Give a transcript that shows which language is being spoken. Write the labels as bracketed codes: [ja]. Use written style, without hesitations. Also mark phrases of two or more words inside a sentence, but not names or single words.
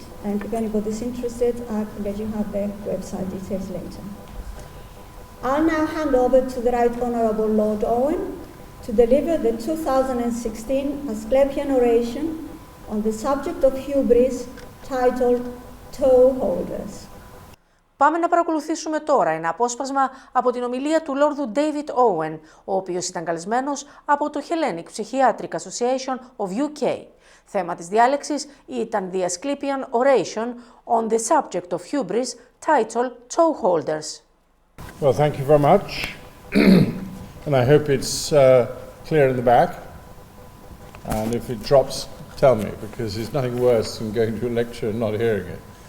[en] And if anybody is interested, I can let you have the website details later. I'll now hand over to the Right Honourable Lord Owen to deliver the 2016 Asclepian Oration on the subject of hubris, titled Toe Holders. [el] Πάμε να παρακολουθήσουμε τώρα ένα απόσπασμα από την ομιλία του Lord David Owen, ο οποίος ήταν καλεσμένος από το Hellenic Psychiatric Association U.K. Θέμα της διάλεξης ήταν [en] the Asclepian Oration on the subject of hubris, titled Toe Holders. Well, thank you very much, and I hope it's clear in the back, and if it drops tell me, because there's nothing worse than going to a lecture and not hearing it.